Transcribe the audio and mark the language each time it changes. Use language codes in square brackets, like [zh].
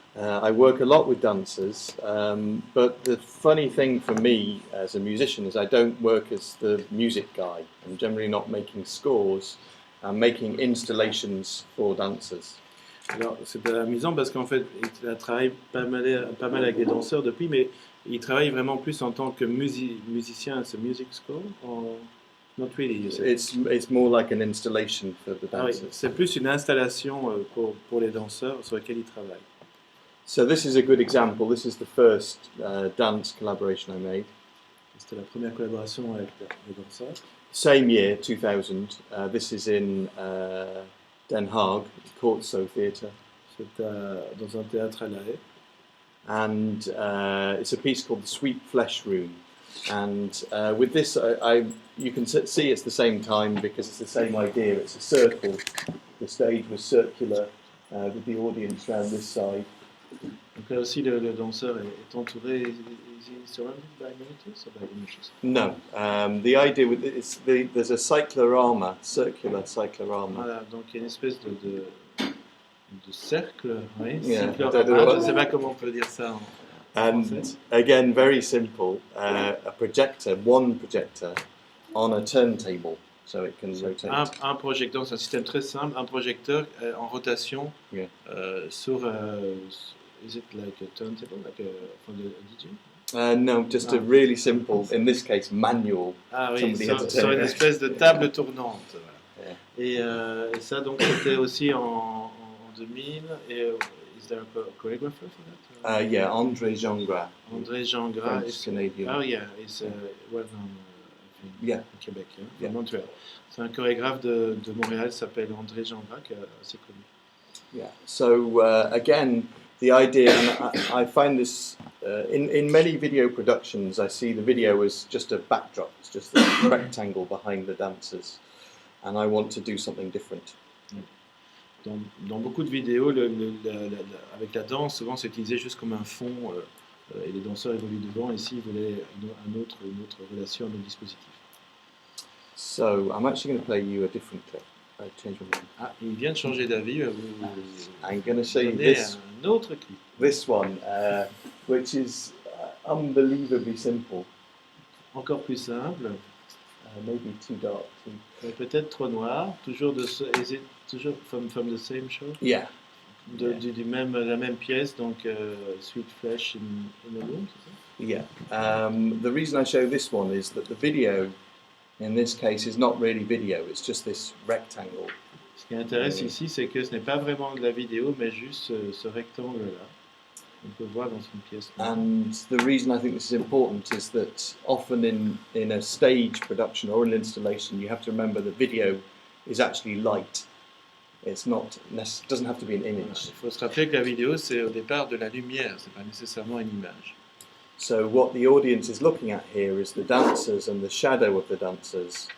[en] I work a lot with dancers, but the funny thing for me as a musician is I don't work as the music guy. I'm generally not making scores. I'm making installations for dancers. [fr] Alors, c'est amusant parce qu'en fait, il a travaillé pas mal avec des danseurs depuis, mais il travaille vraiment plus en tant que musicien, c'est [en] music score or not really, you said? It's more like an installation for the [fr] Ah oui, [en] dancers. [fr] c'est plus une installation pour les danseurs sur laquelle il travaille. [en] So this is a good example. This is the first dance collaboration I made. [fr] C'était la première collaboration avec les danseurs. [en] Same year, 2000. This is in Den Haag, Courtso Theatre. [fr] C'est dans un théâtre à La Haye. [en] And it's a piece called The Sweet Flesh Room. And with this, you can see it's the same time because it's the same idea. It's a circle. The stage was circular with the audience around this side. [fr] Donc là aussi, le danseur est entouré. [en] Is he surrounded by monitors or by images? No, the idea with there's a cyclorama, circular cyclorama. [fr] Voilà, donc il y a une espèce de cercle, oui, [en] Yeah, [fr] cyclorama, je ne sais pas comment on peut dire ça en français. [en] And again, very simple, a projector, one projector on a turntable, so it can rotate. [fr] Un projecteur, c'est un système très simple, un projecteur en rotation [en] Yeah. [fr] sur, [en] is it like a turntable, like for the DJ? No, just a really simple, in this case, manual. [fr] Ah oui, [en] Somebody had to [fr] sur [en] turn [fr] une [en] it. [fr] espèce de table tournante. Voilà. [en] Yeah. [fr] Et ça, donc, c'était aussi en 2000. [en] Et is there a choreographer for that? Yeah, André Gingras. André Gingras. French Canadian. Oh yeah, it's well known Yeah. [fr] au Québec, hein, [en] Yeah. [fr] Montréal. C'est un chorégraphe de Montréal, s'appelle André Gingras, qui est assez connu. [en] Yeah. So again, the idea, and I find this in many video productions. I see the video as just a backdrop. It's just a rectangle behind the dancers, and I want to do something different. [fr] Dans beaucoup de vidéos, avec la danse, souvent c'est utilisé juste comme un fond, et les danseurs évoluent devant. Ici, ils voulaient une autre relation, un autre dispositif. [en] So I'm actually going to play you a different clip. I change my mind. [fr] Ah, il vient de changer d'avis. [en] I'm going to show you [fr] Donner [en] this. [fr] un autre clip. [en] This one, which is unbelievably simple. [fr] Encore plus simple, [en] Maybe too dark. [fr] peut-être trop noir. Toujours [en] is it toujours from the same show? Yeah. [fr] La même pièce, donc Sweet Flesh in a Room, c'est ça? [en] Yeah. The reason I show this one is that the video, in this case, is not really video. It's just this rectangle. [fr] Ce qui intéresse ici, c'est que ce n'est pas vraiment de la vidéo, mais juste ce rectangle-là. On peut voir dans une pièce. [en] And the reason I think this is important is that often in a stage production or an installation, you have to remember the video is actually light. It's not doesn't have to be an image. [fr] Il faut se rappeler que la vidéo, c'est au départ de la lumière, c'est pas nécessairement une image. [en] So what the audience is looking at here is the dancers and the shadow of the dancers,